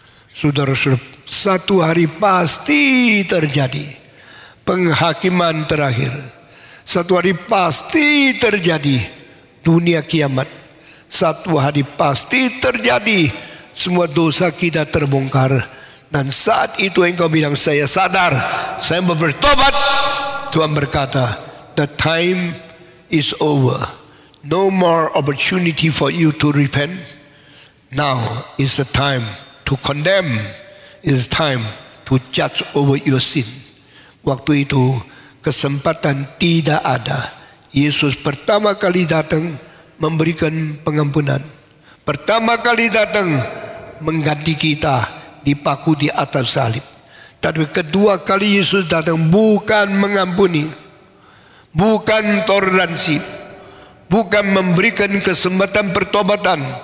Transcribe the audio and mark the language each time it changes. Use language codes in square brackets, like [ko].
[id] Saudara-saudara, satu hari pasti terjadi penghakiman terakhir. Satu hari pasti terjadi dunia kiamat. Satu hari pasti terjadi semua dosa kita terbongkar. Dan saat itu engkau bilang, saya sadar, saya mau bertobat. Tuhan berkata, [en] the time is over. No more opportunity for you to repent. Now is the time to condemn, is the time to judge over your sin. [id] Waktu itu kesempatan tidak ada. Yesus pertama kali datang memberikan pengampunan. Pertama kali datang mengganti kita dipaku di atas salib. Tapi kedua kali Yesus datang bukan mengampuni, bukan toleransi, bukan memberikan kesempatan pertobatan.